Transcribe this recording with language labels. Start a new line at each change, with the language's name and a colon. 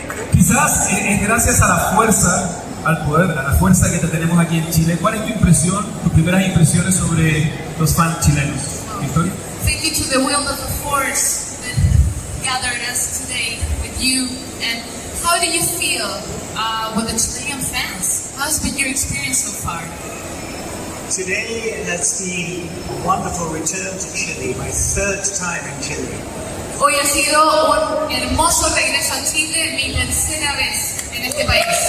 Spanish: Quizás es gracias a la fuerza, al poder, a la fuerza que te tenemos aquí en Chile. ¿Cuál es tu impresión, tus primeras impresiones sobre los fans chilenos? Victoria.
English: Thank you to the will of the force that gathered us today with you. And how do you feel with the Chilean fans? How's been your experience so far? Today has been a wonderful return to Chile, my third time in Chile.
Spanish: Hoy ha sido un hermoso regreso a Chile, mi tercera vez en este país.